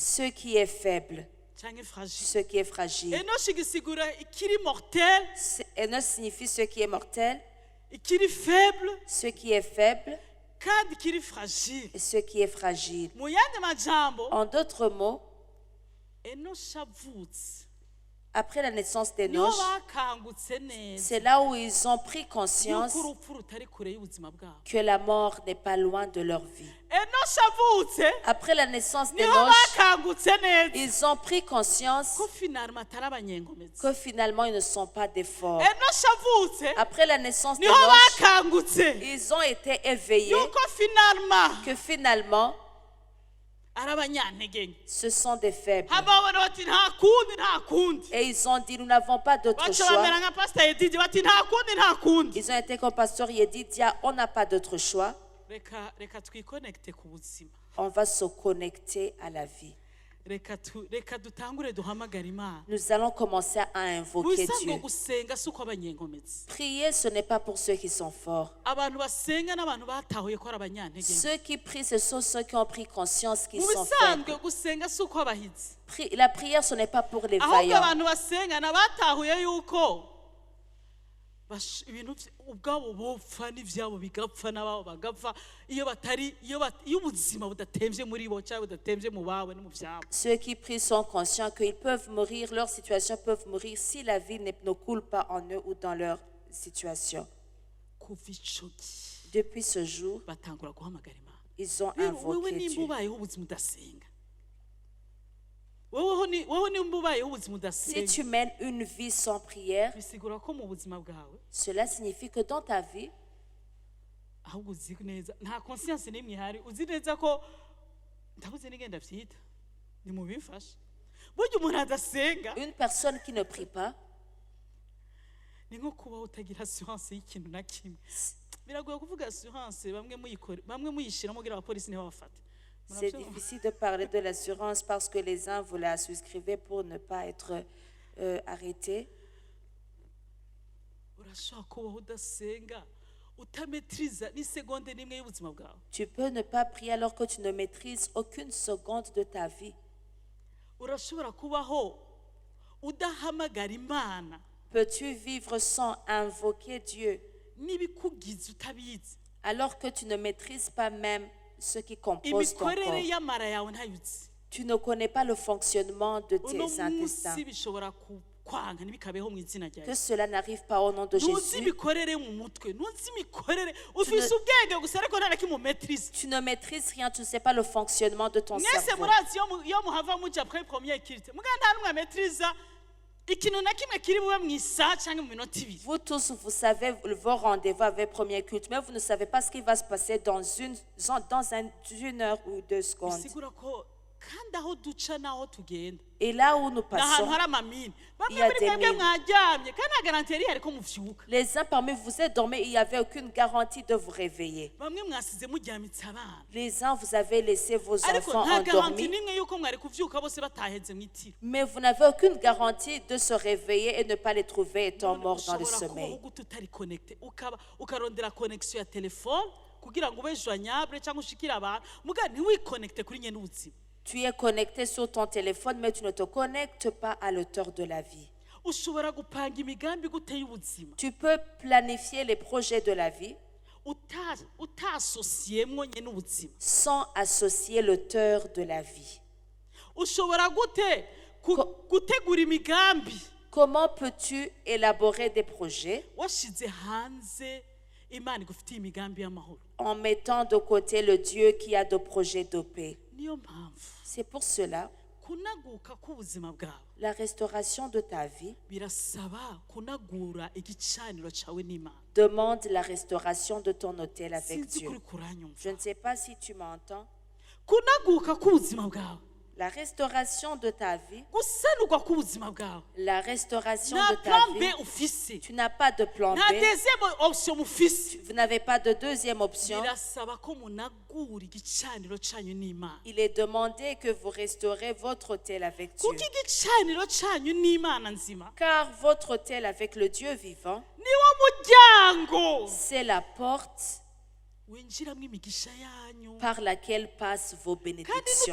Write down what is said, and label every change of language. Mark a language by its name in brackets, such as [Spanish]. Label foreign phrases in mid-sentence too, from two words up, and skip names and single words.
[French] ce qui est faible, [Rundi] cyangwa fragile [French] ce qui est fragile. [Rundi] enoshi gisigura ikiri mortel [French] Enoch signifie ce qui est mortel, [Rundi] ikiri faible [French] ce qui est faible [Rundi] kandi ikiri fragile [French] et ce qui est fragile. [Rundi] mu yandi majambo [French] En d'autres mots, [Rundi] enoshi avutse [French] après la naissance [Rundi] niho [French] d'Enoch, [Rundi] bakangutse neza [French] c'est là où ils ont pris conscience [Rundi] yuko urupfu rutari kure y'ubuzima bwabo [French] que la mort n'est pas loin de leur vie. [Rundi] enoshi avutse [French] Après la naissance [Rundi] niho [French] d'Enoch, [Rundi] bakangutse neza [French] ils ont pris conscience [Rundi] ko finalima atari abanyengomezi [French] que finalement ils ne sont pas des forts. [Rundi] enoshi avutse [French] Après la naissance [Rundi] niho [French] d'Enoch, [Rundi] bakangutse [French] ils ont été éveillés [Rundi] yuko finalima [French] que finalement [Rundi] ari abanyantege nke [French] ce sont des faibles. [Rundi] hama babona bati nta kundi nta kundi [French] Et ils ont dit, nous n'avons pas d'autre [Rundi] baca [French] choix. [Rundi] bamera nka pasita yedidi bati nta kundi nta kundi [French] Ils ont été comme pasteur Yedidia, on n'a pas d'autre choix. [Rundi] reka twikonekite ku buzima [French] On va se connecter à la vie. [Rundi] reka dutangure duhamagara imana [French] Nous allons commencer à invoquer [Rundi] wisanzwe [French] Dieu. [Rundi] gusenga si uko abanyengomezi [French] Prier, ce n'est pas pour ceux qui sont forts. [Rundi] abantu basenga n'abantu batahuye ko ari abanyantege nke [French] Ceux qui prient, ce sont ceux qui ont pris conscience qu'ils [Rundi] mu [French] sont [Rundi] bisanzwe [French] faibles. [Rundi] gusenga si uko abahizi [French] La prière, ce n'est pas pour les [Rundi] ahubwo [French] vaillants. [Rundi] abantu basenga n'abatahuye yuko ibintu ubwabo bopfa n'ibyabo bigapfa n'ababo bagapfa iyo ubuzima budatembye muri bo cyangwa budatembye mu bawe no mu byabo [French] Ceux qui prient sont conscients qu'ils peuvent mourir, leur situation peuvent mourir si la vie ne coule pas en eux ou dans leur situation. [Rundi] kuva ico gihe [French] Depuis ce jour, [Rundi] batangura guhamagara imana [French] ils ont [Rundi] rero wewe [French] invoqué [Rundi] nimba [French] Dieu. [Rundi] ubayeho ubuzima udasenga wowe nimba ubayeho ubuzima [French] Si [Rundi] udasenga [French] tu mènes une vie sans prière, [Rundi] bisigura ko mu buzima bwawe [French] cela signifie que dans ta vie, [Rundi] ahubwo uzi neza nta conscience n'imwe ihari uzi neza ko ndabuze n'igenda byita ni mu bifasha burya umuntu adasenga [French] une personne qui ne prie pas, [Rundi] ni nko kuba utagira assurance y'ikintu na kimwe biragoye kuvuga assurance bamwe muyishiramo kugira abapolisi ntibabafate. [French] C'est difficile de parler de l'assurance parce que les uns vous la souscrivez pour ne pas être arrêtés. [Rundi] Urashobora kubaho udasenga utametriza n'isegonde n'imwe y'ubuzima bwawe. [French] Tu peux ne pas prier alors que tu ne maîtrises aucune seconde de ta vie. [Rundi] Urashobora kubaho udahamagara Imana [French] Peux-tu vivre sans invoquer Dieu [Rundi] n'ibikugize utabizi. [French] alors que tu ne maîtrises pas même ce qui compose ton [Rundi] Imikorere [French] corps? [Rundi] y'amara yawe ntayuzi. [French] Tu ne connais pas le fonctionnement de [Rundi] Uno [French] tes intestins. [Rundi] munsi bishobora kwanga ntibikabeho mu izina rya [French] Que [Rundi] Yesu. [French] cela n'arrive pas au nom de [Rundi] Ntuzi [French] Jésus. [Rundi] imikorere mu mutwe, ntuzi imikorere, ufise ubwenge gusa ariko nta na kimwe umetrize. [French] Tu ne maîtrises rien, tu ne sais pas le fonctionnement de ton [Rundi] Mwese [French] cerveau. [Rundi] murazi iyo muhava muja [French] après première [Rundi] kirite. Muga nta numwe ametriza ikintu na kimwe kiri bube mu isaha cyangwa mu minota ibiri. [French] Vous tous, vous savez vos rendez-vous avec premier culte, mais vous ne savez pas ce qui va se passer dans une heure ou 2 secondes. [Rundi] Bisigura ko kandi aho duca naho tugenda. [French] Et là où nous [Rundi] N'ahantu [French] passons, [Rundi] hari amamini. [French] Il [Rundi] Bamwe [French] y a [Rundi] muri [French] des [Rundi] mwebwe [French] mines. [Rundi] mwaryamye kandi nta garantie ihari ko muvyuka. [French] les uns parmi vous êtes dormés, il n'y avait aucune garantie de vous réveiller. [Rundi] Bamwe mwasize muryamitse abana. [French] Les uns, vous avez laissé vos [Rundi] Ariko [French] enfants [Rundi] nta garantie [French] endormis, [Rundi] nimwe yuko mwari kuvyuka bose bataheze mu itiro. [French] mais vous n'avez aucune garantie de se réveiller et ne pas les trouver étant morts dans le [Rundi] Ushobora kubaho [French] sommeil. [Rundi] gute utari connecté ukarondera connexion ya telefone kugira ngo ube joignable cyangwa ushikire abantu muga ntiwiconnecte kuri nyene ubuzima. [French] Tu es connecté sur ton téléphone, mais tu ne te connectes pas à l'auteur de la vie. [Rundi] Ushobora gupanga imigambi gute y'ubuzima [French] Tu peux planifier les projets de la vie [Rundi] utasosiyemwo nyene ubuzima. [French] sans associer l'auteur de la vie. [Rundi] Ushobora gute gutegura imigambi [French] Comment peux-tu élaborer des projets [Rundi] washize hanze Imana igufitiye imigambi y'amahoro? [French] en mettant de côté le Dieu qui a de projets de paix? [Rundi] Niyo mpamvu [French] C'est pour cela, [Rundi] kunaguka k'ubuzima bwawe [French] la restauration de ta vie [Rundi] birasaba kunagura igicaniro cawe n'Imana. [French] demande la restauration de ton autel avec [Rundi] Sinzi [French] Dieu. [Rundi] kuri kuranyumva. [French] Je ne sais pas si tu m'entends. [Rundi] Kunaguka k'ubuzima bwawe, [French] La restauration de ta vie, [Rundi] gusanurwa k'ubuzima bwawe, [French] la restauration [Rundi] nta [French] de ta plan B vie, [Rundi] ufise, [French] tu n'as pas de plan [Rundi] nta [French] B, deuxième option [Rundi] mufise. [French] vous n'avez pas de deuxième option. [Rundi] Birasaba ko munagura igicaniro canyu n'Imana. [French] Il est demandé que vous restaurez votre autel avec Dieu. [Rundi] Kuko igicaniro canyu n'Imana nzima [French] Car votre autel avec le Dieu vivant, [Rundi] niwo muryango [French] c'est la porte [Rundi] winjiramwo imigisha yanyu. [French] par laquelle passent vos [Rundi] Kandi [French] bénédictions.